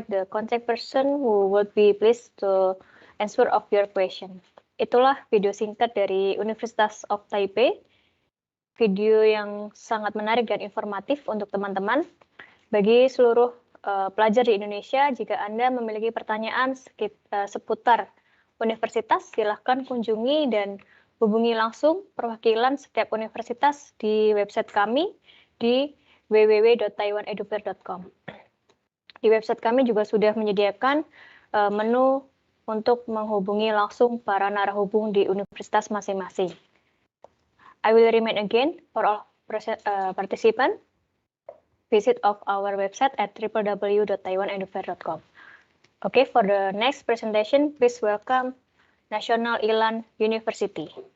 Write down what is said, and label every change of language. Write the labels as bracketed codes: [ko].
[en] the contact person who would be pleased to answer of your question. [id] Itulah video singkat dari Universitas of Taipei. Video yang sangat menarik dan informatif untuk teman-teman. Bagi seluruh pelajar di Indonesia, jika Anda memiliki pertanyaan seputar universitas, silahkan kunjungi dan hubungi langsung perwakilan setiap universitas di website kami di www.taiwanedufair.com. Di website kami juga sudah menyediakan menu untuk menghubungi langsung para narahubung di universitas masing-masing. [en] I will remind again for all participants, visit of our website at www.taiwanedufair.com. Okay, for the next presentation, please welcome National Ilan University.